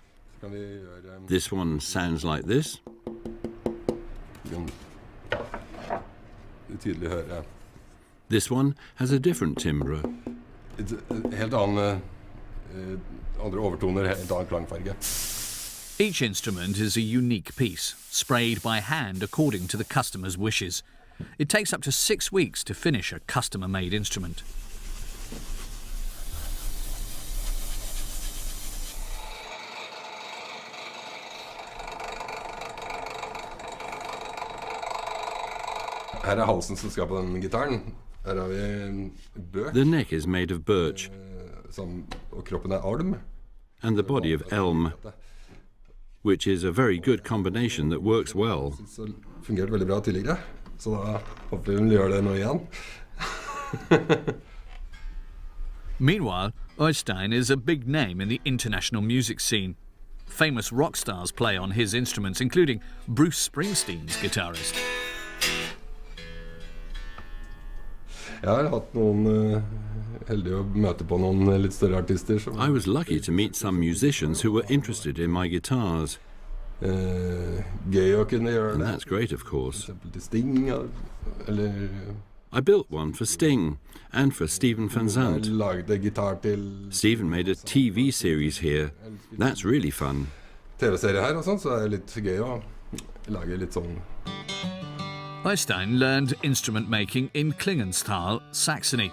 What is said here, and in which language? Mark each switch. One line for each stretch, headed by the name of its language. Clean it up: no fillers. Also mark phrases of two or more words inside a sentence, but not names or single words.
English: This one sounds like this. This one has a different timbre. Each instrument is a unique piece, sprayed by hand according to the customer's wishes. It takes up to 6 weeks to finish a customer-made instrument.
Norwegian: Her halsen som skal på den gitaren. Her har vi bøk.
English: The neck is made of birch.
Norwegian: Og kroppen alm.
English: And the body of elm, which is a very good combination that works well.
Norwegian: Det fungerte veldig bra tidligere, så da håper vi gjør det nå igjen.
English: Meanwhile, Øystein is a big name in the international music scene. Famous rock stars play on his instruments, including Bruce Springsteen's guitarist.
Norwegian: Jeg har hatt noen heldig å møte på noen litt større artister.
English: I was lucky to meet some musicians who were interested in my guitars.
Norwegian: Geilo kunne gjøre det.
English: And that's great, of course.
Norwegian: For eksempel til Sting, eller...
English: I built one for Sting and for Stephen Van Zandt.
Norwegian: Jeg lagde gitar til...
English: Stephen made a TV series here. That's really fun.
Norwegian: TV-serie her og sånn, så er det litt gøy å lage litt sånn...
English: Øystein learned instrument making in Klingenthal, Saxony.